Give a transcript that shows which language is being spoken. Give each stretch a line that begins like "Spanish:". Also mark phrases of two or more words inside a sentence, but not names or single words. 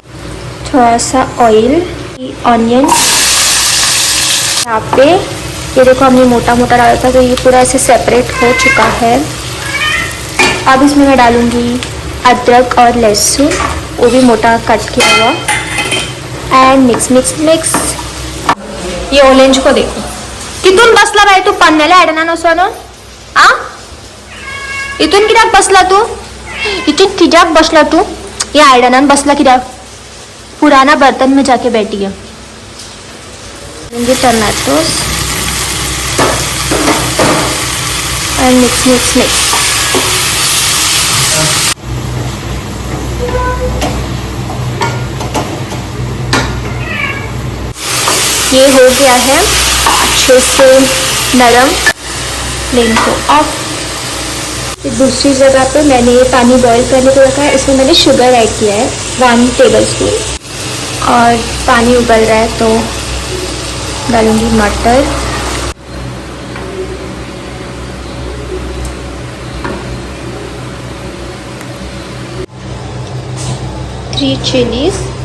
Hindi: थोड़ा सा ऑयल, ऑनियन, यहाँ पे ये देखो हमने मोटा मोटा डाला था, तो ये पूरा ऐसे सेपरेट हो चुका है। अब इसमें मैं डालूंगी अदरक और लहसुन, वो भी मोटा कट किया हुआ,
English: and mix mix mix.
Hindi: ये ऑरेंज को देखो
Konkani: कितून बसला बाई तू पन्नेला एडना नसोनो आ इथून कित्याक बसला तू, इथून कित्याक बसला तू, ये आयडनान बसला कित्याक,
Hindi: पुराना बर्तन में जाके बैठी है।
English: टमाटोस and mix mix mix।
Hindi: ये हो गया है अच्छे से नरम। फ्लेम को ऑफ। दूसरी जगह पे मैंने ये पानी बॉईल करने को रखा है, इसमें मैंने शुगर ऐड किया है 1 टेबलस्पून, और पानी उबल रहा है तो डालूंगी मटर, 3 चिलीज।